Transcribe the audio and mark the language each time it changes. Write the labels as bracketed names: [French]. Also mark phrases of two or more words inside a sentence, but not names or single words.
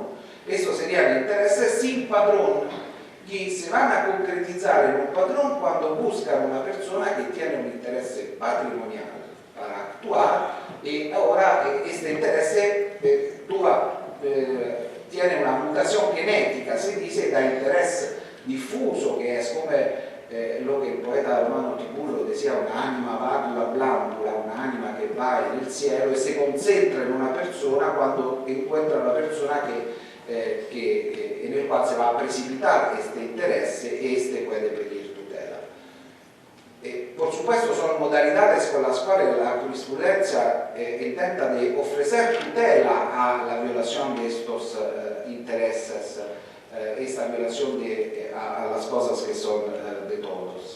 [Spanish] Eso serían intereses sin padrón, que se van a concretizar en un padrón cuando buscan una persona que tiene un interés patrimonial para actuar y ahora este interés tiene una mutación genética, se dice da interés difuso, que es como lo que el poeta romano Tiburcio decía, una [Latin] anima vagula blandula, [Spanish] una anima que va en el cielo y se concentra en una persona cuando encuentra una persona en el cual se va a precipitar este interés y este puede pedir tutela. Por supuesto son modalidades con las cuales la jurisprudencia intenta de ofrecer tutela a la violación de estos intereses, esta violación a las cosas que son de todos.